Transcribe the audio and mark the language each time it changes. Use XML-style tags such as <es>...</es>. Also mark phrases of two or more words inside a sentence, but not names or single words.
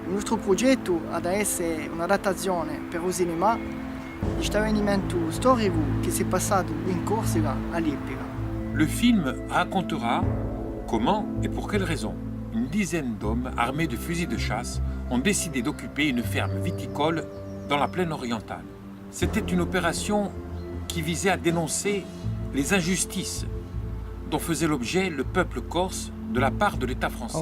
<it>nostro progetto ad essere un'adattazione per il cinema di questo avvenimento storico che si è passato in Corsica a Lippica.</it> <fr>Le film racontera comment et pour quelles raisons une dizaine d'hommes armés de fusils de chasse ont décidé d'occuper une ferme viticole dans la plaine orientale. C'était une opération qui visait à dénoncer les injustices dont faisait l'objet le peuple corse de la part de l'État français.</fr>